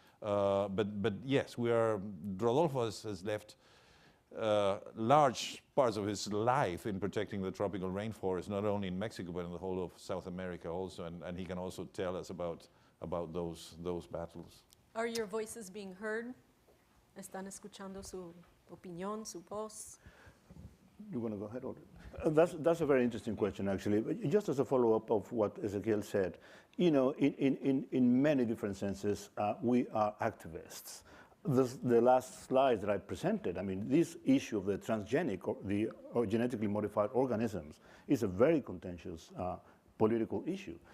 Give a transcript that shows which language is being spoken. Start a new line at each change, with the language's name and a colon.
English: But yes, Rodolfo has left large parts of his life in protecting the tropical rainforest, not only in Mexico, but in the whole of South America also, and he can also tell us about those battles. Are your voices being heard?
Spanish: ¿Están escuchando su opinión, su voz?
English: You want to go ahead, or? That's a very interesting question, actually. Just as a follow-up of what Exequiel said, in many different senses, we are activists. The last slide that I presented, I mean, this issue of the transgenic, or genetically modified organisms, is a very contentious political issue.